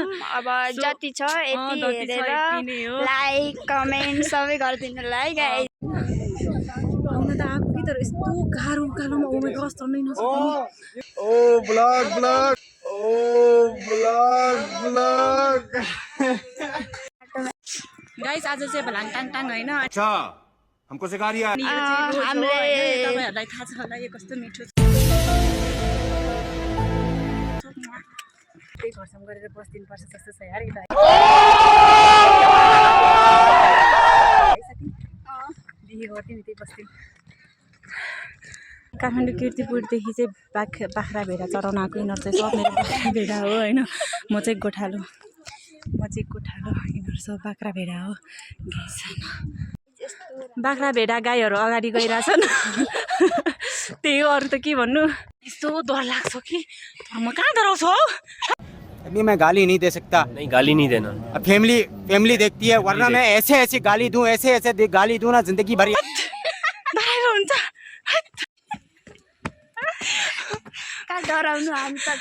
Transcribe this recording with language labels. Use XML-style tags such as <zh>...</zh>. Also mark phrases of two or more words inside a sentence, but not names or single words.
<ne>अब जति छ यति हेरेर</ne> <en>like comment</en> <ne>सबै गरिदिनु होला है गाइस। आउन त आएको कि, तर यस्तो गाह्रो उकालोमा</ne> <en>oh my god</en> <ne>चढ्नै नसक्ने। गाइस आज चाहिँ भलाङटाङ टाङ होइन।</ne> <hi>अच्छा हमको सिखा रही है।</hi> <ne>तपाईँहरूलाई थाहा छ होला यो कस्तो मिठो छ। त्यही घरसम्म गरेर बस्दिनु पर्छ जस्तो छ यार। बिहे गर्थ्यौँ त्यही बस्थ्यौँ। काठमाडौँ किर्तिपुरदेखि चाहिँ बाख्रा भेडा चढाउन आएको। यिनीहरू चाहिँ सब मेरो बाख्रा भेडा हो होइन। म चाहिँ गोठालो, यिनीहरू सब बाख्रा भेडा हो। बाख्रा भेडा गाईहरू अगाडि गइरहेछन्। त्यही हो, अरू त के भन्नु। यस्तो डर लाग्छ कि, म कहाँ डराउँछु हौ।</ne> <hi>अभी मैं गाली नहीं दे सकता। नहीं गाली नहीं देना। अब फैमिली देखती है, वरना मैं ऐसे गाली दूं, ऐसे गाली दूं ना जिंदगी भर।</hi> <ne>हुन्छ कहाँ डराउनु, हामी त</ne>